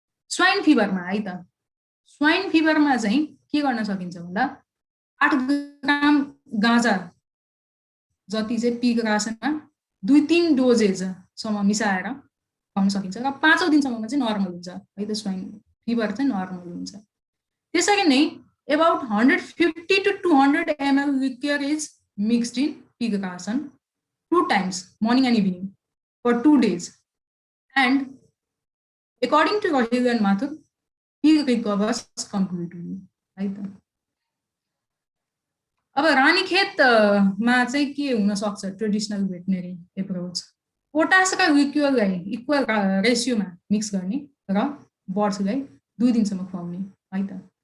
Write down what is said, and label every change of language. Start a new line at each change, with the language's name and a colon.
Nepali: Swine फिभरमा है त, swine फिभरमा चाहिँ के गर्न सकिन्छ भन्दा 8 ग्राम गाँजा जति चाहिँ पिग रासनमा 2-3 डोजेज सम्म मिसाएर खुवाउन सकिन्छ र 5औं दिनसम्ममा चाहिँ नर्मल हुन्छ है त स्वाइन फिभर चाहिँ नर्मल हुन्छ।
English: त्यसरी नै about 150 to 200 ml liquor is mixed in pig ration 2 times, morning and evening, for 2 days. And according to Rahil and Mathur, pig recovers completely.
Nepali: है त। अब रानीखेतमा चाहिँ के हुन सक्छ ट्रेडिसनल भेटनेरी एप्रोच, पोटास र लिक्युरलाई इक्वल रेसियोमा मिक्स गर्ने र बर्ड्सलाई 2 दिनसम्म खुवाउने है त।